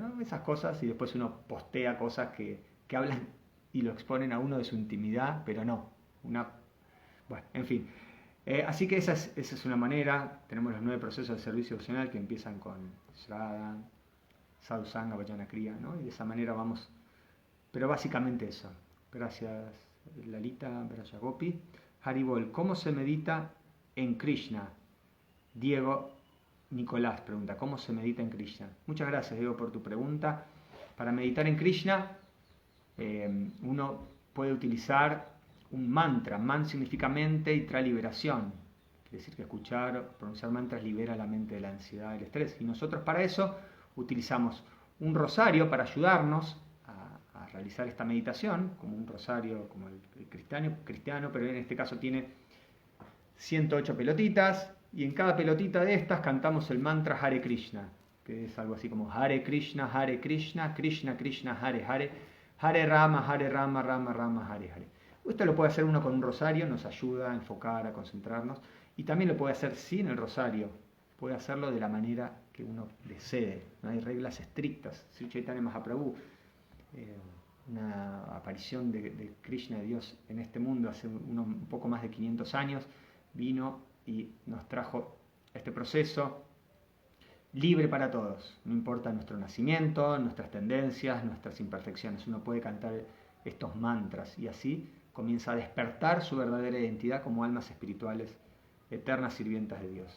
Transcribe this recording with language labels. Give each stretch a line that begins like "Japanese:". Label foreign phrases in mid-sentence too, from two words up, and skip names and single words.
Spanish: No, esas cosas, y después uno postea cosas que hablan y lo exponen a uno de su intimidad, pero no. Bueno, en fin. Así que esa es una manera. Tenemos los 9 procesos de servicio devocional que empiezan con Shraddha, Sadhusanga,
Sanskrit: Vajana Kriya,
Spanish: ¿no? Y de esa manera vamos. Pero básicamente eso. Gracias. Lalita Brajagopi. Haribol, ¿cómo se medita en Krishna? Diego Nicolás pregunta, ¿cómo se medita en Krishna? Muchas gracias, Diego, por tu pregunta. Para meditar en Krishna, uno puede utilizar un mantra. Man significa mente y tra liberación. Quiere decir que escuchar o pronunciar mantras libera la mente de la ansiedad y el estrés. Y nosotros para eso utilizamos un rosario para ayudarnos a realizar esta meditación, como un rosario como el cristiano, pero en este caso tiene 108 pelotitas, y en cada pelotita de estas cantamos el mantra Hare Krishna, que es algo así como Hare Krishna, Krishna Krishna, Hare Hare, Hare Rama, Rama Rama, Hare Hare. Esto lo puede hacer uno con un rosario, nos ayuda a enfocar, a concentrarnos, y también lo puede hacer sin el rosario, puede hacerlo de la manera que uno desee, no hay reglas estrictas. Sri Chaitanya Mahaprabhu, una aparición de Krishna, de Dios en este mundo hace un poco más de 500 años, vino y nos trajo este proceso libre para todos, no importa nuestro nacimiento, nuestras tendencias, nuestras imperfecciones, uno puede cantar estos mantras y así comienza a despertar su verdadera identidad como almas espirituales, eternas sirvientas de Dios.